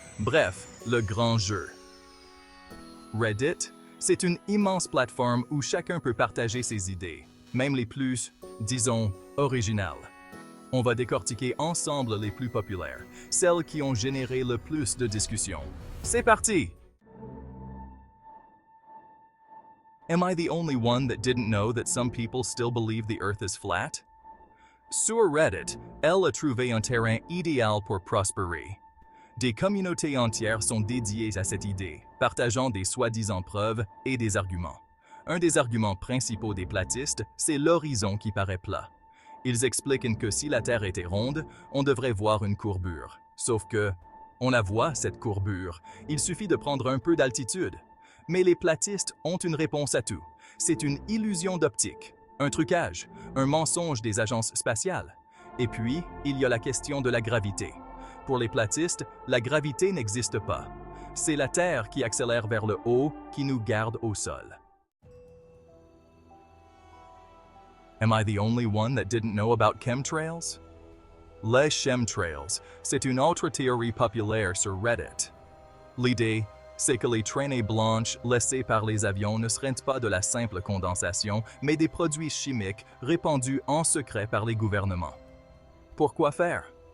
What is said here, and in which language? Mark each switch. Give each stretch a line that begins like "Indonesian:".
French: Bref, le grand jeu. Reddit, c'est une immense plateforme où chacun peut partager ses idées, même les plus, disons, originales. On va décortiquer ensemble les plus populaires, celles qui ont généré le plus de discussions. C'est parti!
English: Am I the only one that didn't know that some people still believe the Earth is flat?
French: Sur Reddit, elle a trouvé un terrain idéal pour prospérer. Des communautés entières sont dédiées à cette idée, partageant des soi-disant preuves et des arguments. Un des arguments principaux des platistes, c'est l'horizon qui paraît plat. Ils expliquent que si la Terre était ronde, on devrait voir une courbure. Sauf que, on la voit, cette courbure. Il suffit de prendre un peu d'altitude. Mais les platistes ont une réponse à tout. C'est une illusion d'optique, un trucage, un mensonge des agences spatiales. Et puis, il y a la question de la gravité. Pour les platistes, la gravité n'existe pas. C'est la Terre qui accélère vers le haut qui nous garde au sol.
English: Am I the only one that didn't know about chemtrails?
French: Les chemtrails, c'est une autre théorie populaire sur Reddit. L'idée, c'est que les traînées blanches laissées par les avions ne seraient pas de la simple condensation, mais des produits chimiques répandus en secret par les gouvernements. Pourquoi faire?